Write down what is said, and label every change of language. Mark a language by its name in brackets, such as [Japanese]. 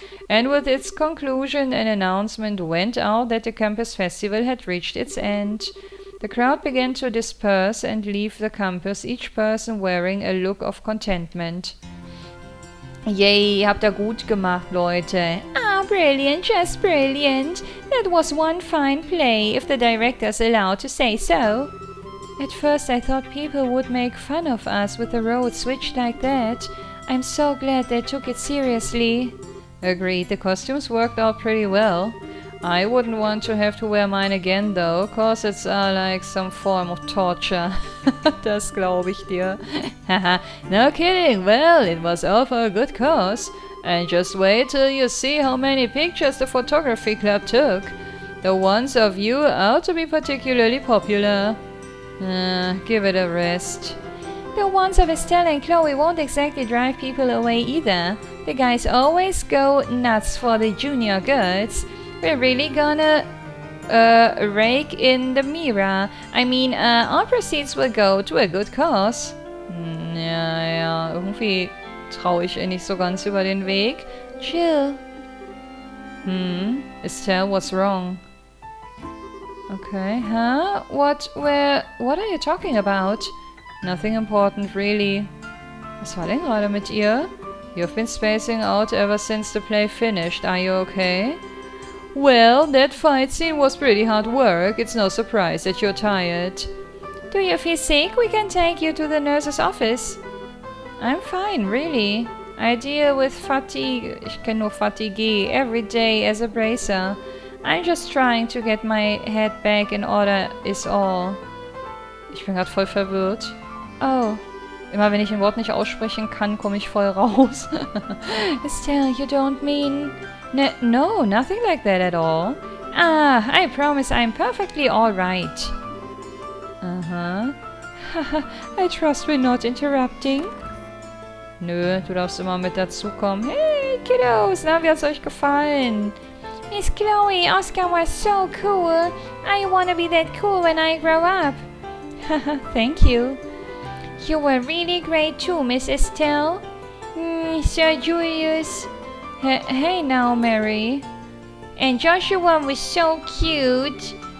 [English] And with its conclusion, an announcement went out that the campus festival had reached its end. The crowd began to disperse and leave the campus, each person wearing a look of contentment. [German] Yay, habt ihr gut gemacht, Leute. [English] Ah, brilliant, just brilliant. That was one fine play, if the director's allowed to say so. At first I thought people would make fun of us with the road switched like that. I'm so glad they took it seriously. Agreed, the costumes worked out pretty well. I wouldn't want to have to wear mine again though, cause it's like some form of torture. [German] Das glaube ich dir. [English] Haha, no kidding, well, it was all for a good cause. And just wait till you see how many pictures the photography club took. The ones of you ought to be particularly popular. Give it a rest. The ones of Estelle and Chloe won't exactly drive people away either. The guys always go nuts for the junior girls. We're really gonna rake in the MEHR. I mean, all proceeds will go to a good cause. [German] Ja, irgendwie traue ich ihr nicht so ganz über den Weg. [English] Chill. Estelle, what's wrong? Okay, huh? What are you talking about? Nothing important, really. [German] Was war denn gerade mit ihr? [English] You've been spacing out ever since the play finished. Are you okay? Well, that fight scene was pretty hard work. It's no surprise that you're tired. Do you feel sick? We can take you to the nurse's office. I'm fine, really. I deal with fatigue. [German] Ich kenne nur [English] Fatigue every day as a bracer. I'm just trying to get my head back in order is all. [German] Ich bin gerade voll verwirrt. Oh. Immer wenn ich ein Wort nicht aussprechen kann, komme ich voll raus. [English] Estelle, you don't mean... No, nothing like that at all. Ah, I promise I'm perfectly alright. I trust we're not interrupting. [German] Nö, du darfst immer mit dazukommen. Hey, Kiddos, na, wie hat's euch gefallen? [English] Miss Chloe, Oscar was so cool. I wanna be that cool when I grow up. Thank you. You were really great too, Miss Estelle. Sir Julius. Hey now, Mary. And Joshua was so cute.